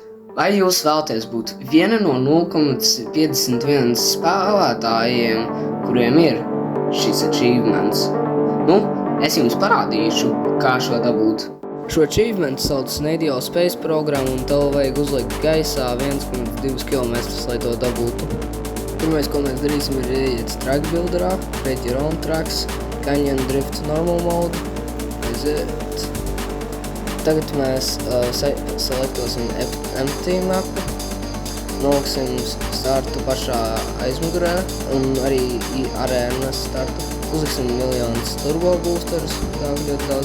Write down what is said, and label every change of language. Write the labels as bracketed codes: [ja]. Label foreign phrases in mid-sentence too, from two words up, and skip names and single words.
[lv] Vai jūs vēlaties būt viena no 0,51 spēlētājiem, kuriem ir šis achievements? Es jums parādīšu, kā šo dabūt. Šo achievement sauc Snadio Space programmu, un tev vajag uzlikt gaisā 1,2 km, lai to dabūtu. Pirmais, ko mēs darīsim, ir ieiet track builderā, [en] create your own tracks, canyon drift normal mode, [lv] aiziet. Tagad mēs selektosim empty mapu, noliksim startu pašā aizmugurē un arī arēnas startu. Uzliksim miljonus turbo boosterus, ļoti daudz.